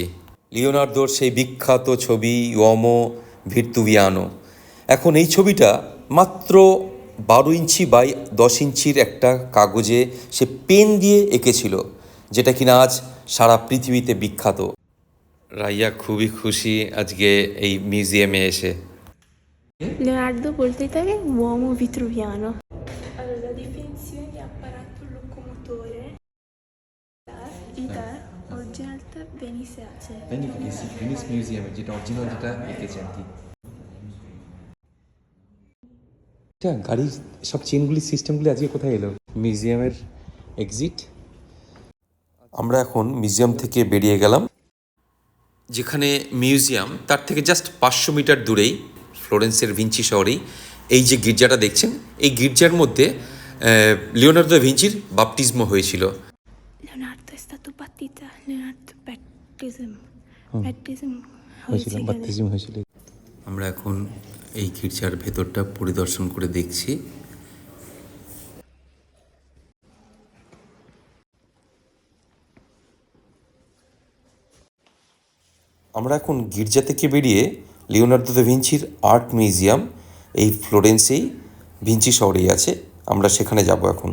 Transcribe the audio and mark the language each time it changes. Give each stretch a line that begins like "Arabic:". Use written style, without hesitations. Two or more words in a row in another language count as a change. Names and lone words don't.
Bangla: লিওনার্দোর সেই বিখ্যাত ছবি উওমো ভির্তুভিয়ানো, এখন এই ছবিটা মাত্র 12 ইঞ্চি বাই 10 ইঞ্চির একটা কাগজে সে পেন দিয়ে এঁকেছিল, যেটা কিনা আজ সারা পৃথিবীতে বিখ্যাত। রাইয়া খুবই খুশি আজকে এই মিউজিয়ামে এসে। Leonardo বলতেই থাকে uomo vitruviano.
Italian: Allora, la definizione di apparato locomotore
Bangla: এটা অরিজিনালটা ভেনিসে আছে। ভেনিস মিউজিয়ামে যেটা অরিজিনাল, যেটা এঁকেছে আর কি। এটা গাড়ির সব চেনগুলি সিস্টেমগুলি আজকে কোথায় এলো?
English: museumer exit.
Bangla: আমরা এখন মিউজিয়াম থেকে বেরিয়ে গেলাম। যেখানে মিউজিয়াম তার থেকে জাস্ট 500 মিটার দূরেই ফ্লোরেন্সের ভিঞ্চি শহরেই এই যে গির্জাটা দেখছেন, এই গির্জার মধ্যে লিওনার্দো দা ভিঞ্চির বাপটিজমো হয়েছিল।
Italian: Leonardo è stato battito, Leonardo baptism
Bangla: হয়েছিল, বাপ্তিজম হয়েছিল। আমরা এখন এই গির্জার ভেতরটা পরিদর্শন করে দেখছি। আমরা এখন গির্জা থেকে বেরিয়ে লিওনার্দো দা ভিঞ্চির
English: art museum
Bangla: এই ফ্লোরেন্সেই ভিঞ্চি শহরেই আছে, আমরা সেখানে যাব এখন।